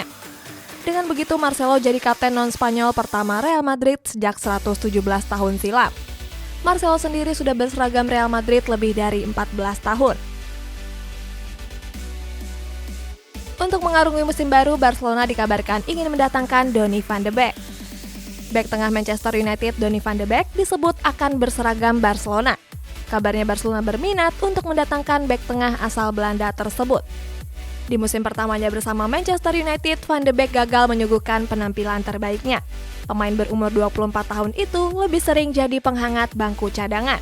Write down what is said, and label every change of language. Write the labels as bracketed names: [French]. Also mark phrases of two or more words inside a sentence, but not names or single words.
[Indonesian] Dengan begitu, Marcelo jadi kapten non-Spanyol pertama Real Madrid sejak 117 tahun silam. Marcelo sendiri sudah berseragam Real Madrid lebih dari 14 tahun. Untuk mengarungi musim baru, Barcelona dikabarkan ingin mendatangkan Donny van de Beek. Bek tengah Manchester United Donny van de Beek disebut akan berseragam Barcelona. Kabarnya Barcelona berminat untuk mendatangkan bek tengah asal Belanda tersebut. Di musim pertamanya bersama Manchester United, Van de Beek gagal menyuguhkan penampilan terbaiknya. Pemain berumur 24 tahun itu lebih sering jadi penghangat bangku cadangan.